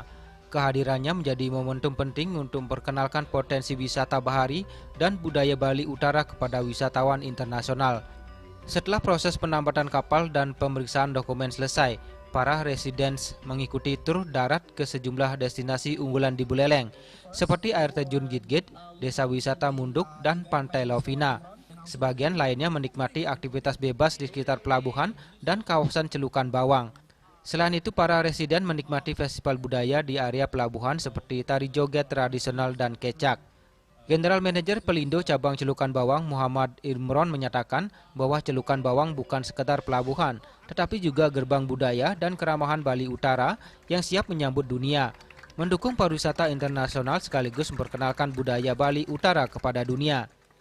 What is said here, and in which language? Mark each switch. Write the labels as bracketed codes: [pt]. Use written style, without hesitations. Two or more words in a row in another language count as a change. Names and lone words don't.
[id] Kehadirannya menjadi momentum penting untuk memperkenalkan potensi wisata bahari dan budaya Bali Utara kepada wisatawan internasional. Setelah proses penambatan kapal dan pemeriksaan dokumen selesai, para residents mengikuti tur darat ke sejumlah destinasi unggulan di Buleleng, seperti air terjun Gitgit, desa wisata Munduk, dan pantai Lovina. Sebagian lainnya menikmati aktivitas bebas di sekitar pelabuhan dan kawasan Celukan Bawang. Selain itu, para residen menikmati festival budaya di area pelabuhan seperti tari joget tradisional dan kecak. [en] General Manager [id] Pelindo Cabang Celukan Bawang Muhammad Imron menyatakan bahwa Celukan Bawang bukan sekedar pelabuhan, tetapi juga gerbang budaya dan keramahan Bali Utara yang siap menyambut dunia, mendukung pariwisata internasional sekaligus memperkenalkan budaya Bali Utara kepada dunia.